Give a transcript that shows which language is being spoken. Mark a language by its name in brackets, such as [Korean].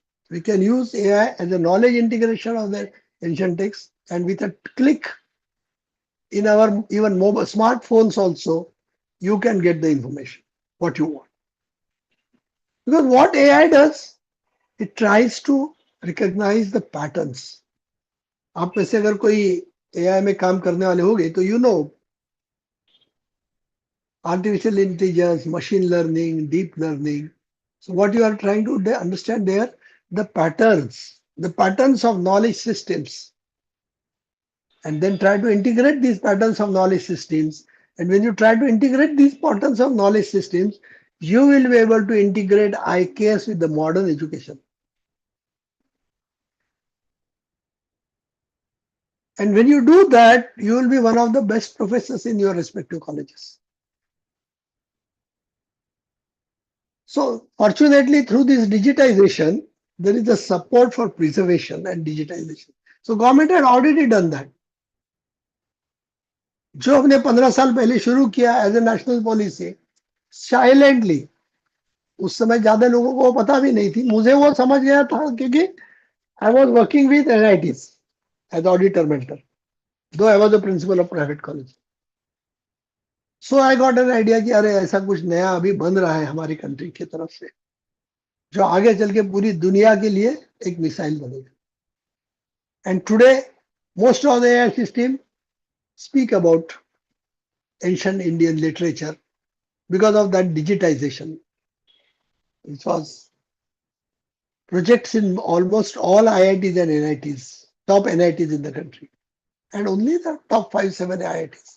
[English] We can use AI as a knowledge integration of the ancient text, and with a click in our even mobile smartphones also, you can get the information, what you want. Because what AI does, it tries to recognize the patterns. [Hindi] आप में से अगर कोई AI में काम करने वाले होंगे तो [English] you know artificial intelligence, machine learning, deep learning. So what you are trying to understand there, the patterns of knowledge systems, and then try to integrate these patterns of knowledge systems. And when you try to integrate these patterns of knowledge systems, you will be able to integrate IKS with the modern education. And when you do that, you will be one of the best professors in your respective colleges. So fortunately, through this digitization, there is a support for preservation and digitization. So government had already done that. [Hindi] जो हमने 15 साल पहले शुरू किया [English] as a national policy silently, [Hindi] उस समय ज्यादा लोगों को पता भी नहीं थी, मुझे वो समझ गया था क्योंकि [English] I was working with NITs as auditor mentor, though I was the principal of private college. So I got an idea [Hindi] कि अरे ऐसा कुछ नया अभी बन रहा है हमारी कंट्री की तरफ से जो आगे चल के पूरी दुनिया के लिए एक मिसाइल बनेगा. [English] And today most of the AI system speak about ancient Indian literature because of that digitization, which was projects in almost all IITs and NITs, top NITs in the country, and only the top 5-7 IITs.